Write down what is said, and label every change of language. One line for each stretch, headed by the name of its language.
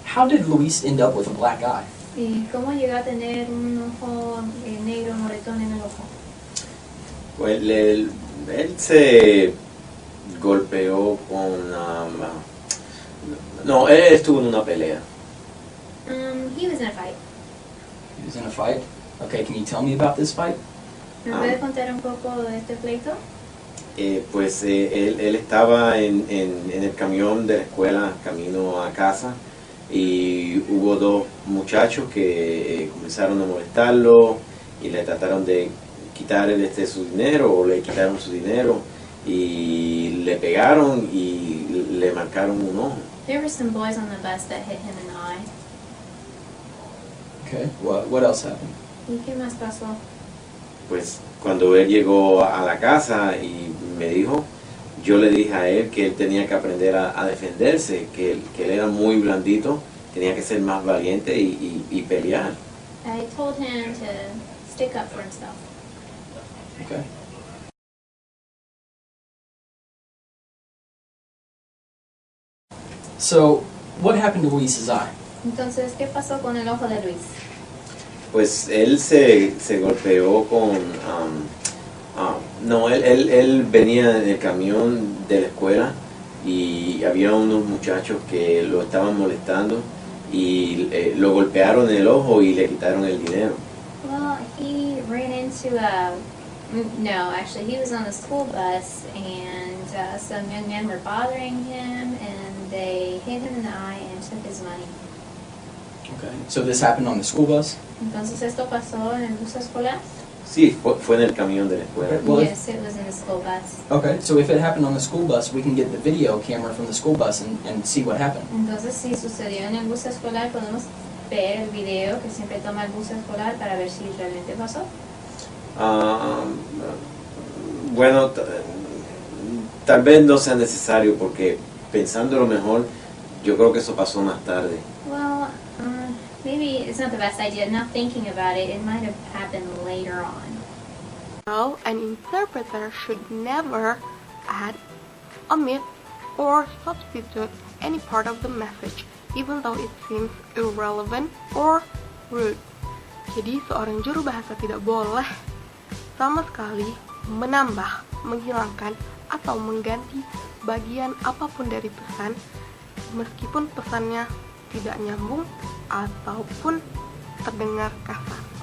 English: How did Luis end up with a black eye?
Spanish: ¿Y cómo llegó a tener un ojo negro, moretón en el ojo? Pues él se golpeó con no, él estuvo en una pelea.
English: He was in a fight. He was in a fight? Okay, can you tell me about this fight?
Spanish: ¿Me puede contar un poco de este pleito? Pues él estaba en el camión de la escuela camino a casa y hubo 2 muchachos que comenzaron a molestarlo y le trataron de quitar su dinero, o le quitaron su dinero y le pegaron y le marcaron un ojo.
English: There were some boys on the bus that hit him in the eye. Okay. What else happened?
Spanish: ¿Y qué más pasó? Pues cuando él llegó a la casa y me dijo, yo le dije a él que él tenía que aprender a defenderse, que él era muy blandito, tenía que ser más valiente y pelear.
English: I told him to stick up for himself. Okay. So, what happened to Luis's eye?
Spanish: Entonces, ¿qué pasó con el ojo de Luis? Pues él se golpeó con... no, él venía en el camión de la escuela y había unos muchachos que lo estaban molestando y lo golpearon en el ojo y le quitaron el dinero.
English: Well, he ran into no, actually, he was on the school bus, and some young men were bothering him, and they hit him in the eye and took his money. Okay. So this happened on the school bus?
Spanish: Entonces, ¿esto pasó en el bus escolar? Sí, fue en el camión de la escuela.
English: Well, Yes, it was in the school bus. Okay, so if it happened on the school bus, we can get the video camera from the school bus and see what happened.
Spanish: Entonces, si sucedió en el bus escolar, podemos ver el video que siempre toma el bus escolar para ver si realmente pasó. Bueno, tal vez no sea necesario porque pensándolo mejor, yo creo que eso pasó más tarde.
English: Well, maybe it's not the best idea. Not thinking about it, it might have happened later on. So, an interpreter should never add, omit, or substitute any part of the message, even though it seems irrelevant or rude.
Indonesian: Jadi, seorang juru bahasa tidak boleh sama sekali menambah, menghilangkan, atau mengganti bagian apapun dari pesan, meskipun pesannya tidak nyambung ataupun terdengar kasar.